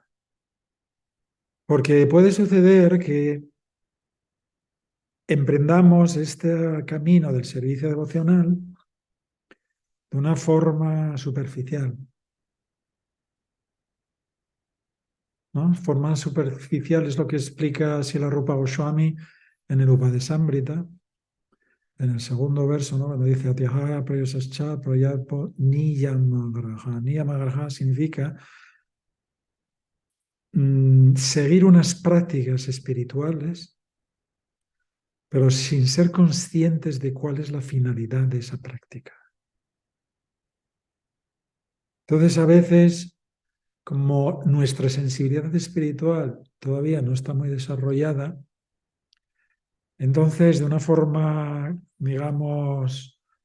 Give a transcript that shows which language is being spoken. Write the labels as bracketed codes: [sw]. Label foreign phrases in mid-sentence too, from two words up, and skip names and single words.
[es] Porque puede suceder que emprendamos este camino del servicio devocional de una forma superficial, ¿no? Forma superficial es lo que explica Srila Rupa Goswami en el Upadesamrita, en el segundo verso, ¿no? Cuando dice [sa] Atyahara prayasascha prayapo niyamagraha. [es] Niyamagraha significa seguir unas prácticas espirituales, pero sin ser conscientes de cuál es la finalidad de esa práctica. Entonces, a veces, como nuestra sensibilidad espiritual todavía no está muy desarrollada, entonces, de una forma, digamos,